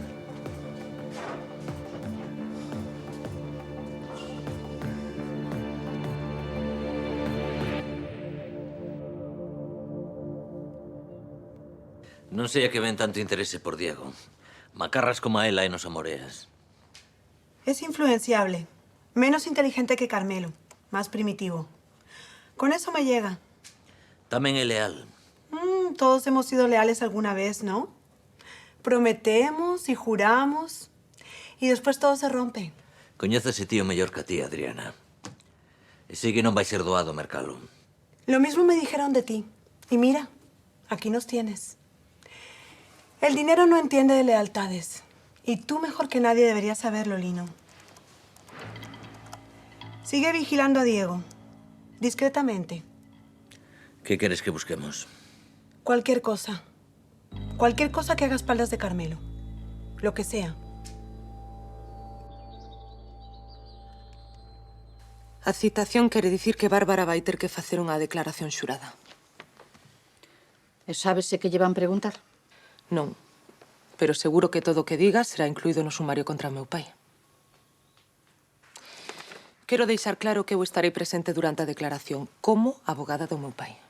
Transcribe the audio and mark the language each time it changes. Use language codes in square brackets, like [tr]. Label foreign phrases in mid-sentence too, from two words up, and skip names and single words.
[gl] Non sei a que ven tanto interese por Diego. Macarras como a ela e nos amoreas. [es] Es influenciable. Menos inteligente que Carmelo. Más primitivo. Con eso me llega. [gl] Tamén é leal. [es] Todos hemos sido leales alguna vez, ¿no? Prometemos y juramos. Y después todo se rompe. [gl] Coñece ese tío mellor que a ti, Adriana. E sei que non vai ser doado mercalo. [es] Lo mismo me dijeron de ti. Y mira, aquí nos tienes. El dinero no entiende de lealtades. Y tú mejor que nadie deberías saberlo, Lino. Sigue vigilando a Diego. Discretamente. [gl] Que queres que busquemos? [es] Cualquier cosa. Cualquier cosa que haga espaldas de Carmelo. Lo que sea. [gl] A citación quere dicir que Bárbara vai ter que facer unha declaración xurada. E sábese que lle van preguntar? Non, pero seguro que todo o que diga será incluído no sumario contra o meu pai. Quero deixar claro que eu estarei presente durante a declaración como abogada do meu pai.